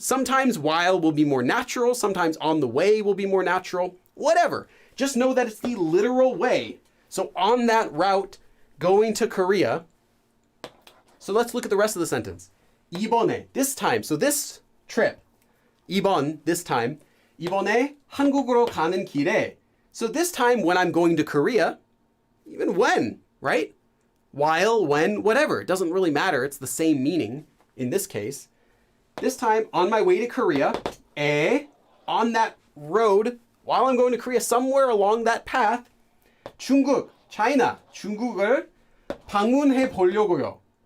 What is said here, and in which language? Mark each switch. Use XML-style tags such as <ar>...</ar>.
<en>Sometimes while will be more natural. Sometimes on the way will be more natural. Whatever. Just know that it's the literal way. So on that route, going to Korea. So let's look at the rest of the sentence. 이번에, this time. So this trip. 이번, this time.</en> <ko>이번에 한국으로 가는 길에.</ko> <en>So this time when I'm going to Korea, even when, right? While, when, whatever. It doesn't really matter. It's the same meaning in this case. This time on my way to Korea, on that road, while I'm going to Korea, somewhere along that path, 중국, China,</en> <ko>중국을 방문해 보려고요.</ko>